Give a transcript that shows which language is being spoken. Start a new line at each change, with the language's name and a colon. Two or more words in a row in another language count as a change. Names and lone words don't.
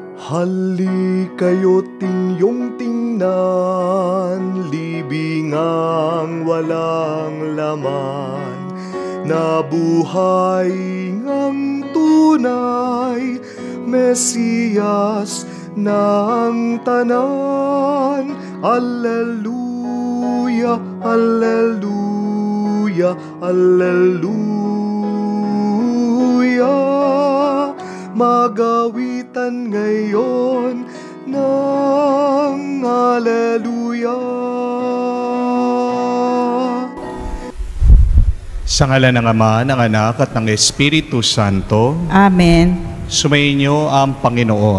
Filipino: Halikayo't inyong tingnan, libingang walang laman, na buhay ngang tunay, Mesiyas ng tanan.
Latin: Alleluia, alleluia, alleluia.
Filipino: Magawitan ngayon ng alleluia. Sa ngalan ng Ama, ng Anak, at ng Espiritu Santo. Amen. Sumainyo ang Panginoon.